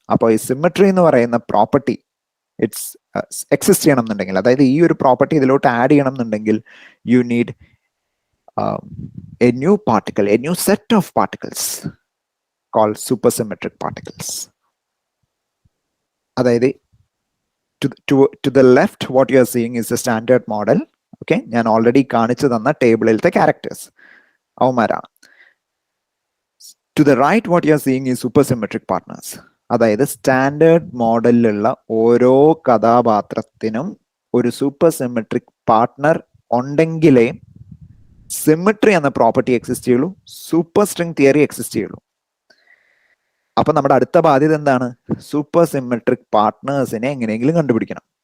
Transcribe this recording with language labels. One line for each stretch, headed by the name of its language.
Malayalam: അപ്പോൾ ഈ സിമെട്രി എന്ന് പറയുന്ന പ്രോപ്പർട്ടി ഇറ്റ്സ് എക്സിസ്റ്റ് ചെയ്യണം എന്നുണ്ടെങ്കിൽ, അതായത് ഈ ഒരു പ്രോപ്പർട്ടി ഇതിലോട്ട് ആഡ് ചെയ്യണം എന്നുണ്ടെങ്കിൽ
English: You need a new particle, a new set of particles called supersymmetric particles. അതായത് to the left what you are seeing is the standard model.
Malayalam: Okay, ഞാൻ ഓൾറെഡി കാണിച്ചു തന്ന ടേബിളിലത്തെ characters അവന്മാരാണ്.
English: To the right what you are seeing is supersymmetric partners.
Malayalam: അതായത് standard മോഡലിലുള്ള ഓരോ കഥാപാത്രത്തിനും ഒരു super symmetric partner ഉണ്ടെങ്കിലേ symmetry എന്ന property exist ചെയ്യുള്ളൂ, super string theory exist ചെയ്യുള്ളൂ. അപ്പൊ നമ്മുടെ അടുത്ത ബാധ്യത എന്താണ്? സൂപ്പർ സിമെട്രിക് പാർട്ട്നേഴ്സിനെ എങ്ങനെയെങ്കിലും കണ്ടുപിടിക്കണം.